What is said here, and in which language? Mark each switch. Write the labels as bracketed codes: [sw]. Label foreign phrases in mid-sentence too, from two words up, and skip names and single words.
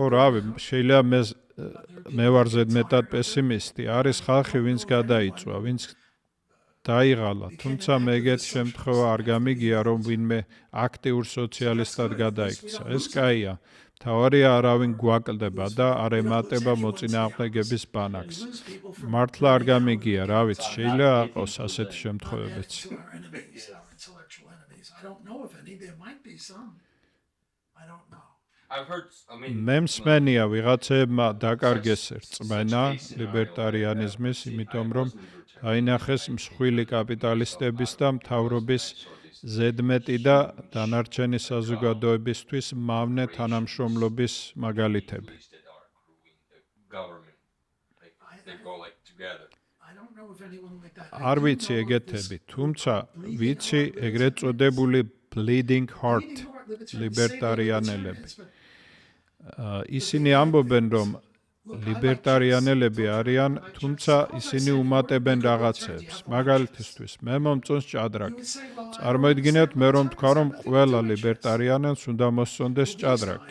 [ka] ო რავი, შეიძლება მე ვარ ზედმეტად პესიმისტი. არის ხალხი, ვინც გადაიწვა, ვინც დაიღალა, თუმცა მეგეთ შემთხვევა არ გამიგია, რომ ვინმე აქტიურ სოციალისტად გადაიქცა. ეს კაია. თავარია არავინ გვაკლდება და არ ემატება მოწინააღმდეგების ბანაკს. მართლა არ გამიგია, რა ვიცი, შეიძლება აყოს ასეთი შემთხვევებიც. [en] to our enemies, our intellectual enemies. I don't know of any. There might be some. I don't know. I've heard. I mean, [ka] მე მსმენია ვიღაცებმა დაკარგეს რწმენა ლიბერტარიანიზმის, იმიტომ რომ აინახეს მსხვილი კაპიტალისტების და მთავრობის ზედმეტი და დანარჩენი საზოგადოებისთვის მავნე თანამშრომლობის მაგალითები. [en] that are growing the government. They go like together. I don't know of anyone like that. [ka] არ ვიცი ეგეთები, თუმცა ვიცი ეგრეთ წოდებული [en] bleeding heart [ka] ლიბერტარიანელები. ისინი ამბობენ, რომ ლიბერტარიანელები არიან, თუმცა ისინი უმატებენ რაღაცებს. მაგალითისთვის, მე მომწონს ჭადრაკი. წარმოიდგინეთ, მე რომ თქვა, რომ ყველა ლიბერტარიანელს უნდა მოსწონდეს ჭადრაკი.